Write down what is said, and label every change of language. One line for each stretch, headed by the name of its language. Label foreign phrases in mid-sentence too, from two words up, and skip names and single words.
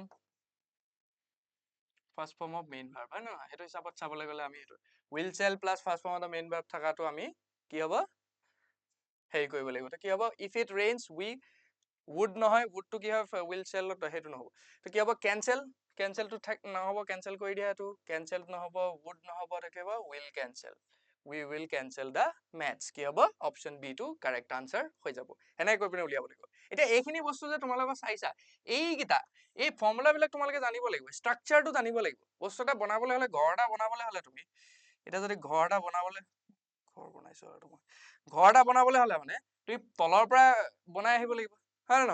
English: form of main verb
Assamese: হয় নহয় সেইটো হিচাপত চাবলৈ গলে আমি এইটো
English: will shall plus first form of the main verb
Assamese: থাকাটো আমি কি হ'ব হেৰি কৰিব লাগিব তো কি হ'ব
English: if it rains we would
Assamese: নহয় would টো কি হয়
English: will shall
Assamese: সেইটো নহব তো কি হ'ব
English: cancel cancel
Assamese: টো নহব cancel কৰি দিয়া এইটো cancel নহব would নহব তো কি হ'ব
English: will cancel we will cancel the match
Assamese: কি হ'ব
English: option B
Assamese: টো
English: correct answer
Assamese: হৈ যাব এনেকৈ কৰি পিনে উলিয়াব লাগিব এতিয়া এইখিনি বস্তু যে তোমালোকে চাইছা এইকেইটা এই ফৰ্মুলা বিলাক তোমালোকে জানিব লাগিব ষ্ট্ৰাকচাৰটো জানিব লাগিব বস্তু এটা বনাবলৈ হলে ঘৰ এটা বনাবলৈ হলে তুমি এটা যদি ঘৰ এটা বনাবলৈ ঘৰ বনাইছো আৰু মই ঘৰ এটা বনাবলৈ হলে মানে তুমি তলৰ পৰা বনাই আহিব লাগিব হয় নে